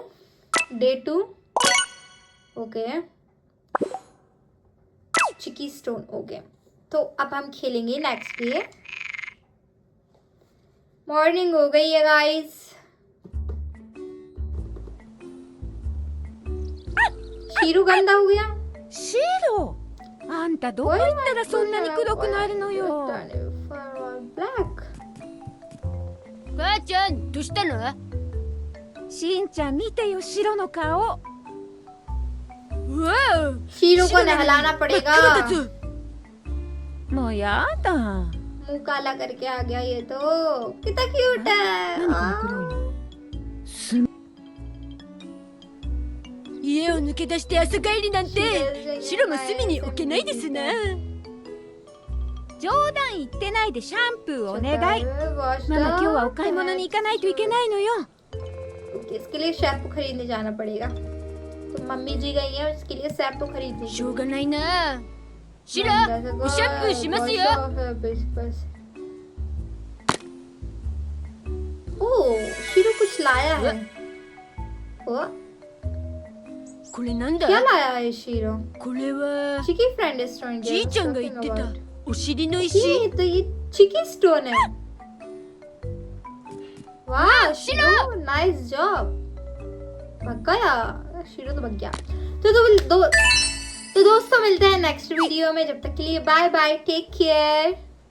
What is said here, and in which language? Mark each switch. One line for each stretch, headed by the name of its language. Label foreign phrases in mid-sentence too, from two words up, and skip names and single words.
Hindi: डे 2, ओके,
English: chicky stone,
Hindi: ओके। तो अब हम खेलेंगे
English: next day.
Hindi: मॉर्निंग हो गई है गाइस। शीरू गंदा हो गया।
Japanese: シロ、あんたどこ行ったらそんなに黒くなるのよ。母ちゃん、どうしたの？しんちゃん見てよ、シロの顔。わあ、
Hindi: शीरू को नहलाना पड़ेगा।
Japanese: もうやだ。
Hindi: मुंह काला करके आ गया ये तो। कितना क्यूट है।
Japanese: 家を抜け出して朝帰りなんて、シロも隅に置けないですな。冗談言ってないでシャンプーお願い。 Wash ママ the 今日はお買い物に行かないといけないのよ。
Hindi: इसके लिए शैम्पू खरीदने जाना पड़ेगा तो मम्मी जी गई हैं इसके लिए शैम्पू खरीदने
Japanese: しょうがないな。シラ、おシャンプーしますよ。
Hindi: ओह शीरो कुछ लाया है वो
Japanese: これなんだ
Hindi: क्या लाया है शीरो
Japanese: これは
English: chicky friend restaurant
Japanese: じいちゃんが言ってたお尻の ये 石。
Hindi: तो ये
English: chicky stone
Hindi: है वाह शीरो
English: nice job
Hindi: भाग गया शीरो तो भाग गया तो दोस्तों मिलते हैं
English: next video
Hindi: में जब तक के लिए
English: bye bye take care